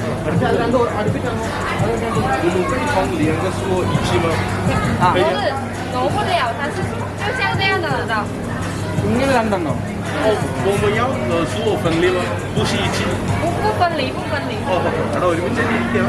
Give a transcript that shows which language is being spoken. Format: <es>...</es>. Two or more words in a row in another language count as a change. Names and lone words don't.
<ml>ഇങ്ങനെ രണ്ടെണ്ണോ?</ml> <zh>我们要食物分离吗？不是一起。不分离。</zh> <ml>എടാ ഒരുമിച്ച് ഇരിക്കാം.</ml>